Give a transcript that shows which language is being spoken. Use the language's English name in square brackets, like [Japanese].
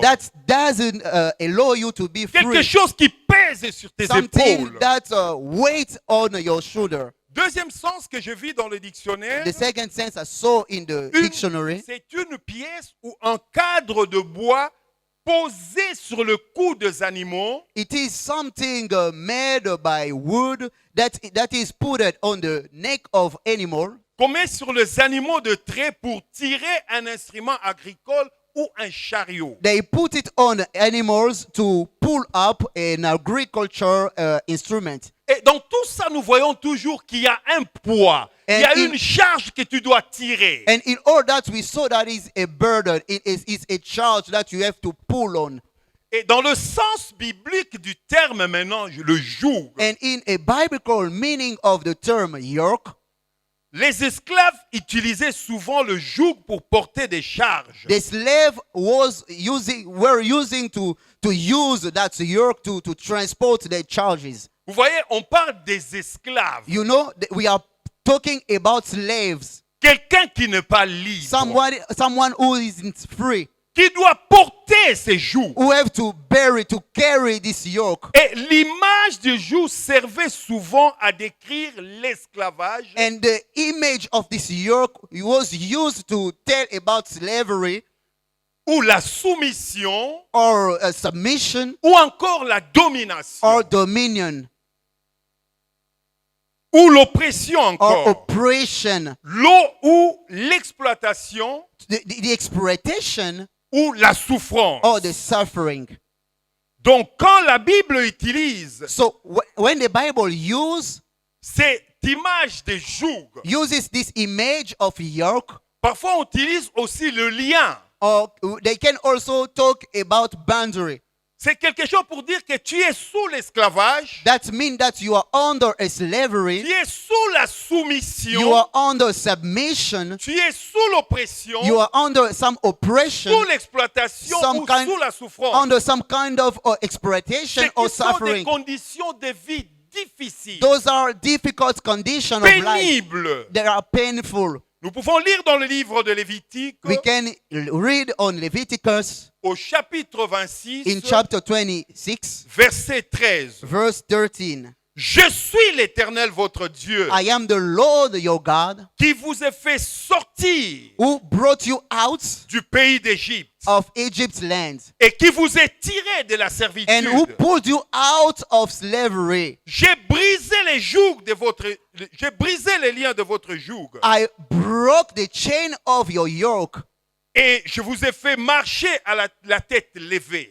[English] That doesn't allow you to be [French] Quelque [English] free. [French] chose qui pèse sur tes [English] Something [French] épaules. [English] that weighs on your shoulder. [French] Deuxième sens que je vis dans le dictionnaire, [English] The second sense I saw in the dictionary, [French] c'est une pièce ou un cadre de bois posé sur le cou des animaux [English] it is something made by wood that is put on the neck of animal, [French] qu'on met sur les animaux de trait pour tirer un instrument agricole ou un chariot. [English] They put it on animals to pull up an agriculture instrument. [French] Et dans tout ça, nous voyons toujours qu'il y a un poids, il y a une charge que tu dois tirer. [English] And in all that we saw that is a burden, it is a charge that you have to pull on. [French] Et dans le sens biblique du terme maintenant, le joug, [English] And in a biblical meaning of the term yoke, [French] les esclaves utilisaient souvent le joug pour porter des charges. [English] the slave were using to use that yoke to transport their charges. [French] Vous voyez, on parle des esclaves. [English] You know, we are talking about slaves. [French] Quelqu'un qui n'est pas libre, [English] Someone who isn't free, [French] qui doit porter ses jougs. [English] who have to carry this yoke. [French] Et l'image du joug servait souvent à décrire l'esclavage [English] And the image of this yoke was used to tell about slavery [French] ou la soumission [English] or submission [French] ou encore la domination [English] or dominion [French] ou l'oppression [English] or [French] encore. [English] oppression, [French] L'eau ou l'exploitation [English] the exploitation [French] ou la souffrance. [English] or the suffering. [French] Donc quand la Bible utilise [English] So when the Bible [French] cette image de joug, [English] uses this image of yoke, [French] parfois on utilise aussi le lien. [English] or they can also talk about boundary. [French] C'est quelque chose pour dire que tu es sous l'esclavage, [English] That means that you are under a slavery, [French] tu es sous la soumission, [English] you are under submission, [French] tu es sous l'oppression, [English] you are under some oppression, [French] sous l'exploitation [English] some [French] ou [English] kind- [French] sous la souffrance. [English] under some kind of exploitation [French] Ce [English] or [French] qui sont des [English] suffering. [French] conditions de vie difficiles, [English] Those are difficult conditions of life. [French] pénibles. [English] They are painful. [French] Nous pouvons lire dans le livre de Lévitique [English] We can read on Leviticus [French] au chapitre 26, [English] in chapter 26, [French] verset 13. [English] verse 13. [French] Je suis l'Éternel votre Dieu [English] I am the Lord your God [French] qui vous a fait sortir [English] who brought you out [French] du pays d'Égypte [English] of Egypt's land [French] et qui vous a tiré de la [English] and who [French] servitude. [English] pulled you out of slavery. [French] J'ai brisé les jougs de votre, j'ai brisé les liens de votre joug [English] I broke the chain of your yoke [French] et je vous ai fait marcher à la tête levée.